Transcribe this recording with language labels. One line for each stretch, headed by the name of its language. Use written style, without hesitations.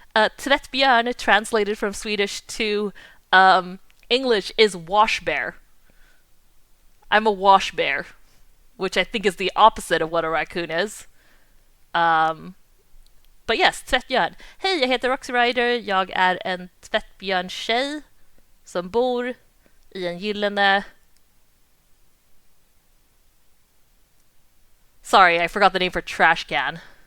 English: Tvättbjörn translated from Swedish to English is wash bear. I'm a wash bear, which I think is the opposite of what a raccoon is. Um, but yes, tvättbjörn.
Swedish: Hej, jag heter Roxie Ryder. Jag är en tvättbjörntjej som bor i en gyllene...
English: Sorry, I forgot the name for trash can.